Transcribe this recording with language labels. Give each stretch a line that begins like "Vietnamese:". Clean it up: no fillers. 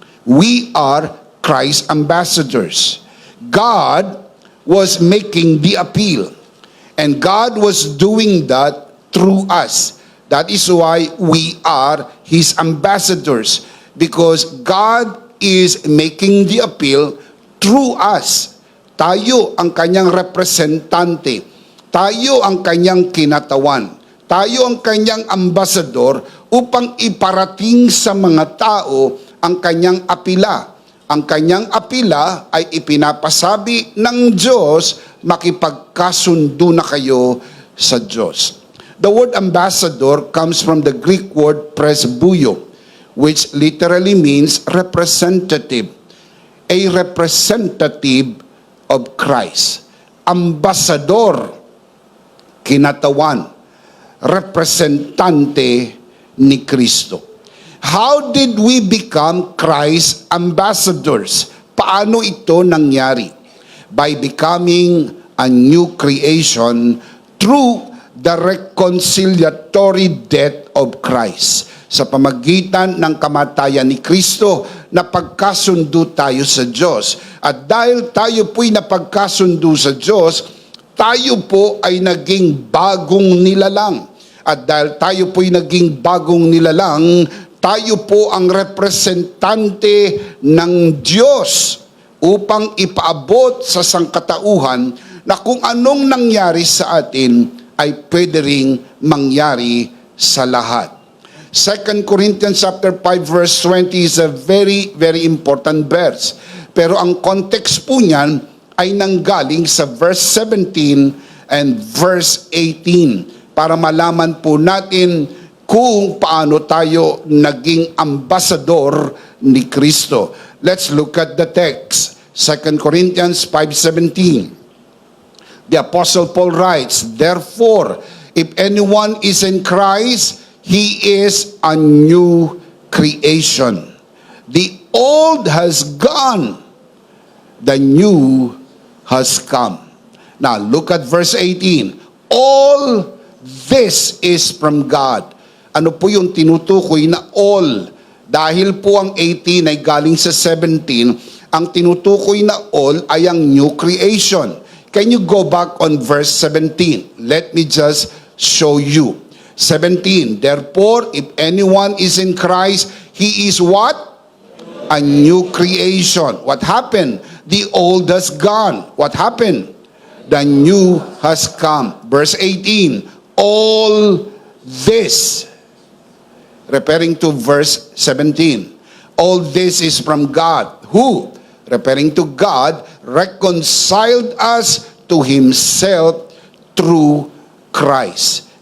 English: We are Christ's ambassadors. God was making the appeal, and God was doing that through us. That is why we are his ambassadors, because God is making the appeal through us.
Filipino: Tayo ang kanyang representante. Tayo ang kanyang kinatawan. Tayo ang kanyang ambasador upang iparating sa mga tao ang kanyang apila. Ang kanyang apila ay ipinapasabi ng Diyos, makipagkasundo na kayo sa Diyos.
English: The word ambassador comes from the Greek word presbuyo, which literally means representative. A representative of Christ.
Filipino: Ambasador, kinatawan, representante ni Kristo.
English: How did we become Christ's ambassadors?
Filipino: Paano ito nangyari?
English: By becoming a new creation through the reconciliatory death of Christ.
Filipino: Sa pamagitan ng kamatayan ni Kristo, napagkasundo tayo sa Diyos. At dahil tayo po'y napagkasundo sa Diyos, tayo po ay naging bagong nilalang. At dahil tayo po'y naging bagong nilalang, tayo po ang representante ng Diyos upang ipaabot sa sangkatauhan na kung anong nangyari sa atin ay pwede ring mangyari sa lahat.
English: 2 Corinthians chapter 5 verse 20 is a very, very important verse.
Filipino: Pero ang context po niyan ay nanggaling sa verse 17 and verse 18 para malaman po natin kung paano tayo naging ambasador ni Kristo.
English: Let's look at the text. 2 Corinthians 5:17. The Apostle Paul writes, "Therefore, if anyone is in Christ, he is a new creation. The old has gone, the new has come." Now, look at verse 18. All this is from God.
Filipino: Ano po yung tinutukoy na all? Dahil po ang 18 ay galing sa 17, ang tinutukoy na all ay ang new creation.
English: Can you go back on verse 17? Let me just show you. 17, therefore, if anyone is in Christ, he is what? A new creation. What happened? The old has gone. What happened? The new has come. Verse 18, all this, referring to verse 17, all this is from God, who, referring to God, reconciled us to himself through Christ.